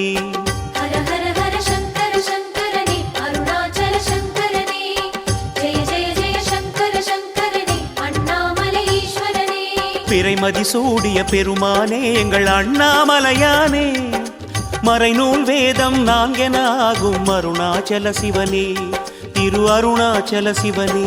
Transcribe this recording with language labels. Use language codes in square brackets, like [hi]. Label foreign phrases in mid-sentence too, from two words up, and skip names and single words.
[te] హర హర హర శంకర శంకరని అరుణాచల శంకరని జయ జయ జయ శంకర శంకరని అన్నామల ఈశ్వరని [ta] பிறைமதி சூடிய பெருமானே எங்கள் அண்ணாமலையானே மறைநூல் வேதம் நான்கென ஆகும் அருணாச்சல சிவனே திரு அருணாச்சல சிவனே